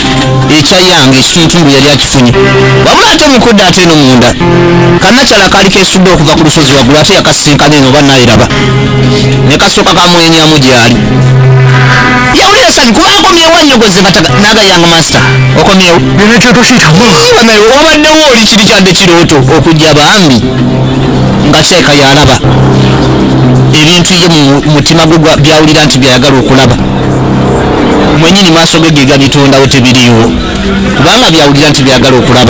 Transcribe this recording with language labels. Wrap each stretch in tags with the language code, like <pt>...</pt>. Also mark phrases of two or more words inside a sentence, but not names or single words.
<lg>Ekya yange ekituntundu yali akifunye. Wabula ate mukudde ate eno munda. Kanakyala kaali keesudde okuva ku lusozi waggulu ate yakasisinkana eno oba naayiraba. Ne kasooka kamwenyamu gy'ali. Yawulira sani kuba akomyewo annyogoze n'agayanga masita. Okomyewo?</lg> <zh>原来这都是一场梦。</zh> <lg>Banaye wabaddewo oli kiri kyadde kirooto okujja bambi nga kyeka yalaba ebintu ye mu mutima gwe byawulira nti byayagala okulaba mwenyini maaso ge gabitondawo tebiriiwo kubanga byawulira nti byayagala okulaba.</lg>